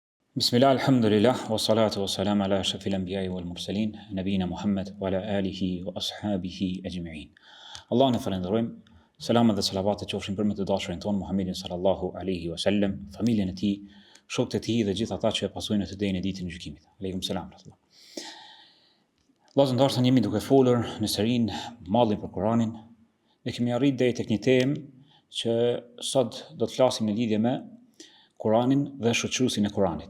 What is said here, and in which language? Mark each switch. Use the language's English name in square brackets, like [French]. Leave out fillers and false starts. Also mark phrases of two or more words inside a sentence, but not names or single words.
[Arabic] بسم الله، الحمد لله، والصلاة والسلام على أشرف الأنبياء والمرسلين، نبينا محمد وعلى آله وأصحابه أجمعين. [Albanian] Allah në falenderojmë, selamat dhe salavatet qofshin për me të dashurin tonë Muhammedin [Arabic] صلى الله عليه وسلم, [Albanian] familjen e tij, shokët e tij dhe gjithë ata që e pasojnë të ditën e ditën e gjykimit. [Arabic] عليكم السلام. [Albanian] Vllazë ndarsa jemi duke folur në serinë Mallin për Kur'anin, ne kemi arritur deri tek një temë që sot do të flasim në lidhje me Kur'anin dhe shoqëruesin e Kur'anit.